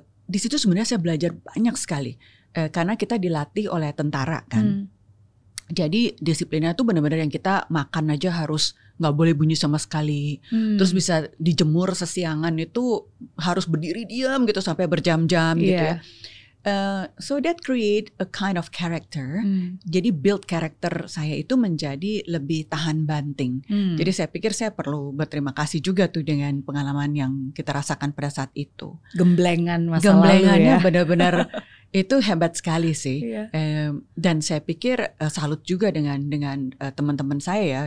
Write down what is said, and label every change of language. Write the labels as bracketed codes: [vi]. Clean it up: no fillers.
[id] Di situ sebenarnya saya belajar banyak sekali karena kita dilatih oleh tentara kan. Jadi disiplinnya tuh benar-benar yang kita makan aja harus nggak boleh bunyi sama sekali. Terus bisa dijemur sesiangan itu harus berdiri diam gitu sampai berjam-jam gitu ya. [en] So that create a kind of character. [id] Jadi build karakter saya itu menjadi lebih tahan banting. Jadi saya pikir saya perlu berterima kasih juga tuh dengan pengalaman yang kita rasakan pada saat itu. Gemblengan masa Gemblengannya lalu ya. benar-benar itu hebat sekali sih. Dan saya pikir salut juga dengan teman-teman saya ya.